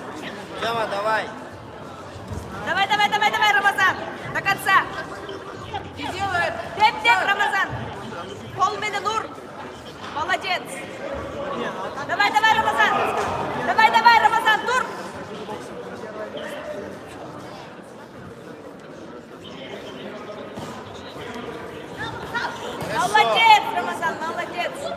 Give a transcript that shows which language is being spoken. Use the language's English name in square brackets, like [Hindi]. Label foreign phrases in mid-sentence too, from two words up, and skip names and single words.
[Russian] Тёма, давай. Давай, Рамазан. До конца. И делает. Теп, Рамазан. Полмины Нур. Молодец. Давай, Рамазан. Давай, Рамазан, тур. Молодец, Рамазан, молодец.